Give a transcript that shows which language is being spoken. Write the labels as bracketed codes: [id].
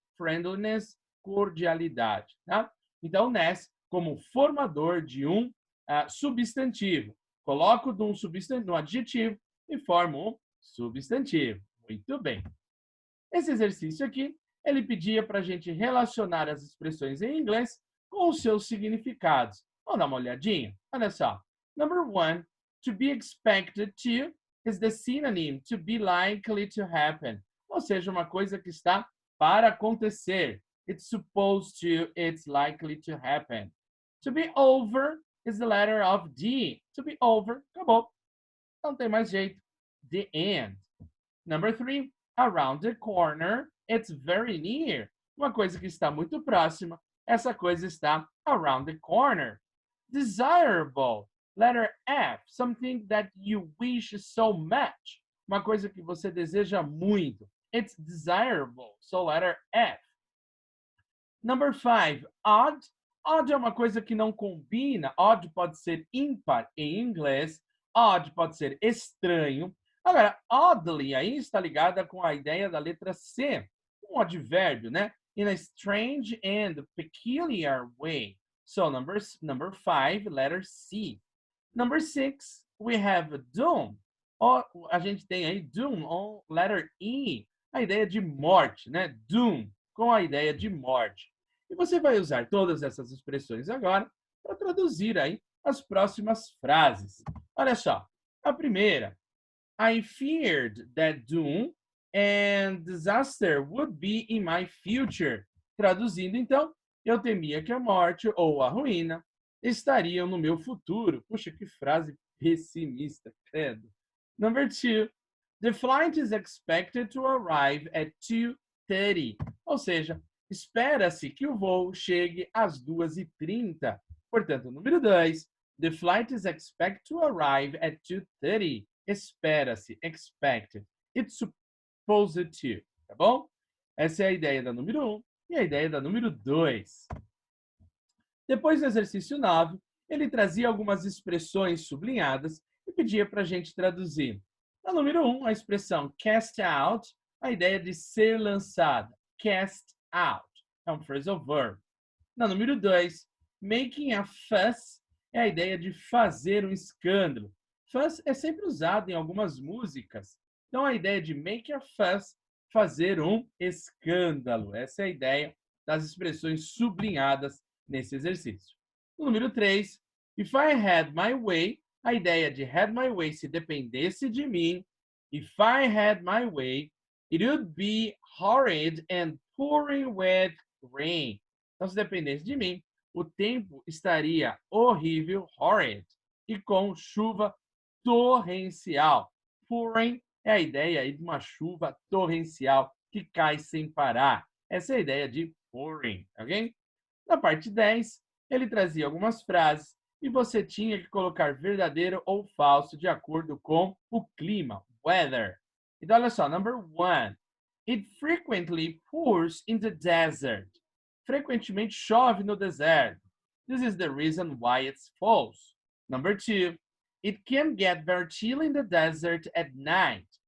[pt] Friendliness, cordialidade, tá? Então, ness como formador de um substantivo. Coloco de um substantivo, um adjetivo e formo um substantivo. Muito bem. Esse exercício aqui, ele pedia para a gente relacionar as expressões em inglês com os seus significados. Vamos dar uma olhadinha? Olha só. [en] Number one, to be expected to is the synonym to be likely to happen. [pt] Ou seja, uma coisa que está para acontecer. [en] It's supposed to, it's likely to happen. To be over is the letter of D. To be over, [pt] acabou. Não tem mais jeito. [en] The end. Number three, around the corner, it's very near. [pt] Uma coisa que está muito próxima, essa coisa está [en] around the corner. Desirable, letter F, something that you wish so much. [pt] Uma coisa que você deseja muito. [en] It's desirable, so letter F. Number five, [pt] odd. Odd é uma coisa que não combina. Odd pode ser ímpar em inglês. Odd pode ser estranho. Agora, oddly aí está ligada com a ideia da letra C, um advérbio, né? [en] In a strange and peculiar way. So, number five, letter C. Number six, we have doom. [pt] A gente tem aí doom, on letter E, a ideia de morte, né? Doom, com a ideia de morte. E você vai usar todas essas expressões agora para traduzir aí as próximas frases. Olha só, a primeira. [en] I feared that doom and disaster would be in my future. [pt] Traduzindo, então, eu temia que a morte ou a ruína estariam no meu futuro. Puxa, que frase pessimista, credo. [en] Number two, the flight is expected to arrive at 2:30. [pt] Ou seja, espera-se que o voo chegue às 2:30. Portanto, número 2, [en] the flight is expected to arrive at 2:30. [pt] Espera-se, [en] expected. It's supposed to, [pt] tá bom? Essa é a ideia da número 1 e a ideia da número 2. Depois do exercício 9, ele trazia algumas expressões sublinhadas e pedia para a gente traduzir. Na número 1, a expressão [en] cast out, [pt] a ideia de ser lançada. Cast out é um phrasal verb. Na número 2, [en] making a fuss [pt] é a ideia de fazer um escândalo. Fuss é sempre usado em algumas músicas. Então, a ideia de [en] make a fuss, [pt] fazer um escândalo. Essa é a ideia das expressões sublinhadas nesse exercício. No número 3, [en] if I had my way, [pt] a ideia de [en] had my way, [pt] se dependesse de mim, [en] if I had my way, it would be horrid and pouring with rain. [pt] Então, se dependesse de mim, o tempo estaria horrível, horrid, e com chuva torrencial. Pouring é a ideia aí de uma chuva torrencial que cai sem parar. Essa é a ideia de pouring, ok? Na parte 10, ele trazia algumas frases e você tinha que colocar verdadeiro ou falso de acordo com o clima, weather. Então, olha só, number 1. [en] It frequently pours in the desert. [pt] Frequentemente chove no deserto. [en] This is the reason why it's false. Number 2. It can get very chilly in the desert at night.